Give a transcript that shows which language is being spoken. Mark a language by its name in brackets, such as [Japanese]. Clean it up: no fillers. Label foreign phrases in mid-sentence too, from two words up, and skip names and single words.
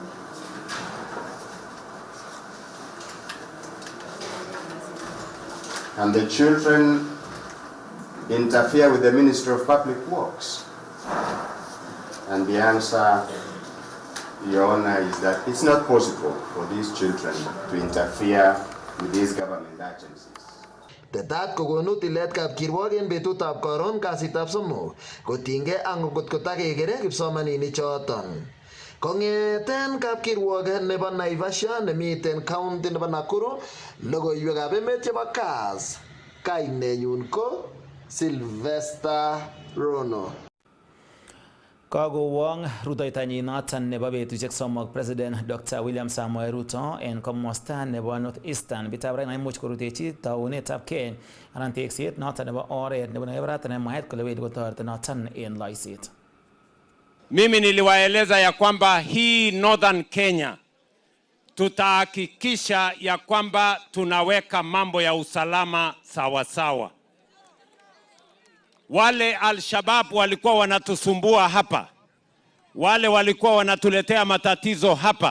[English] Can the children interfere with the Ministry of Public Works? And the answer, Your Honor, is that it's not possible for these children to interfere with these government agencies. [Kalenjin] Tetat kokonu tilet kapkirwok en betutab koron kasitab somok kotinygei ak ngot kotakekere kipsomaninik choton. Kong'eten kapkirwok nebo Naivasha nemiten county nebo Nakuru, logoiwekab emet chebo Kass, kainenyun ko Sylvester Rono. Kagowong rutoitanyin noton nebo betusiek 3 President Dr. William Samoei Ruto en komosta nebo North Eastern bitab raina imuch korutechi taunetab keny anan tekset noton nebo oret nebo nebarata nemwaet kole wendi kotoreti noton en loiset. [Swahili] Mimi niliwaeleza ya kwamba hii Northern Kenya tutahakikisha ya kwamba tunaweka mambo ya usalama sawa sawa. Wale Al-Shabaab walikuwa wanatusumbua hapa, wale walikuwa wanatuletea matatizo hapa.